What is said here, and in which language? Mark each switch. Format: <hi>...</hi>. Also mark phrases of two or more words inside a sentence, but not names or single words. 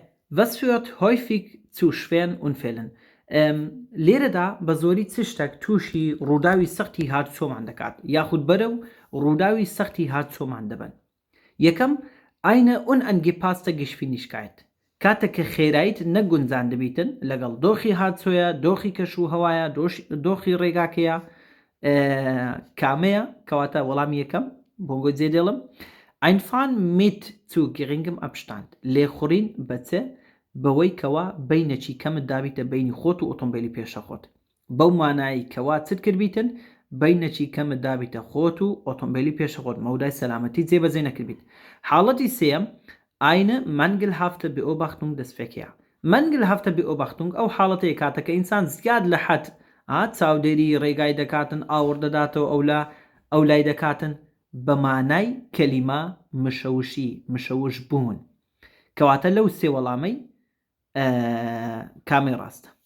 <de>Was führt häufig zu schweren Unfällen?</de> <ckb>لێرەدا بە زۆری چ شتێک تووشی ڕووداوی سەختی هاتوچۆمان دەکات یاخود بەرە و ڕووداوی سەختی هاتوچۆمان دەبن.</ckb> <de>یەکەم eine unangepasste Geschwindigkeit.</de> <ckb>کاتێک کە خێراییت نەگونجان دەبیتن لەگەڵ دۆخی هاتچۆیە، دۆخی کەشوهەوایە، دۆخی ڕێگاکەیە، کامەیە کەواتە وەڵامی یەکەم بۆنگۆ جێ دێڵم.</ckb> <de>Einfahren mit zu geringem Abstand.</de> <ckb>لێخوڕین بەچێ بەوەی کەوا بینەچی کەمت دابیتە بینی خۆت و ئۆتۆمبیلی پێشەخۆت. بەو مانایی کەوا چت کردبیتن بینەچی کەمت دابیتە خۆت و ئۆتۆمبیلی پێشەخۆت مەودای سەلامەتی جێبەجێ نەکردبیت. حاڵەتی سێم</ckb> <de>eine mangelhafte Beobachtung des Verkehrs. mangelhafte Beobachtung</de> <ckb>ئەو حاڵەتەیە کاتەکە ئینسان زیاد لە حەد چاودێری ڕێگای دەکاتن ئاور دەداتەوە ئەو لای دەکاتن بە مانای کەلیمە مشەوش بوون. کەواتە لەو سێ وەڵامەی کامی ڕاستە.</ckb>